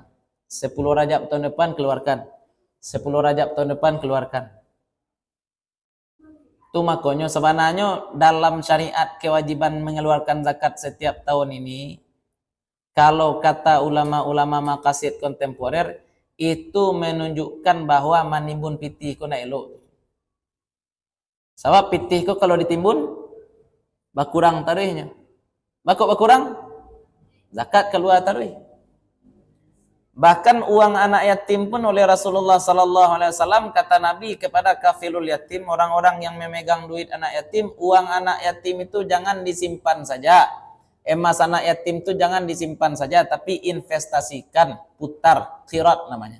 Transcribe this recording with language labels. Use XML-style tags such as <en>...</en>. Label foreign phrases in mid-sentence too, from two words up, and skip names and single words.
<id>10 Rajab tahun depan keluarkan. 10 Rajab tahun depan keluarkan. Itu makanya sebenarnya dalam syariat kewajiban mengeluarkan zakat setiap tahun ini, kalau kata ulama-ulama maqasid kontemporer, itu menunjukkan bahwa</id> <min>manimbun pitih ko na elok. Sebab pitih ko kalau ditimbun bakurang tarihnya. Bakurang zakat keluar tarih.</min> <id>Bahkan uang anak yatim pun oleh Rasulullah</id> <ar>صلى الله عليه وسلم</ar> <id>kata Nabi kepada</id> <ar>كافل اليتيم,</ar> <id>orang-orang yang memegang duit anak yatim, uang anak yatim itu jangan disimpan saja. Emas anak yatim itu jangan disimpan saja, tapi investasikan, putar, qirat namanya.</id>